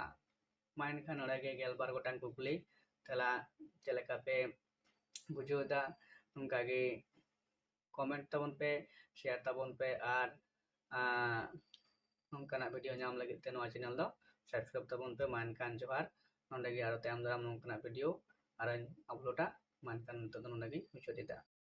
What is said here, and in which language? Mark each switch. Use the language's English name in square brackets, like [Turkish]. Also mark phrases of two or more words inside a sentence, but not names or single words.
[Santali] माइन खान नोड़े गे गेलबार गोटांग कुकली तेला चलेका पे बुझोदा उनका गे कमेंट tabon पे शेयर tabon पे आर नोंकाना वीडियो नाम लगे ते नोआ चैनल दो सब्सक्राइब tabon पे मान खान जोहार नोंडे गे आरो तायम दाराम नोंकाना वीडियो आरो अपलोडा मान खान नोंतो दो नोंडे गे मुचाद दा।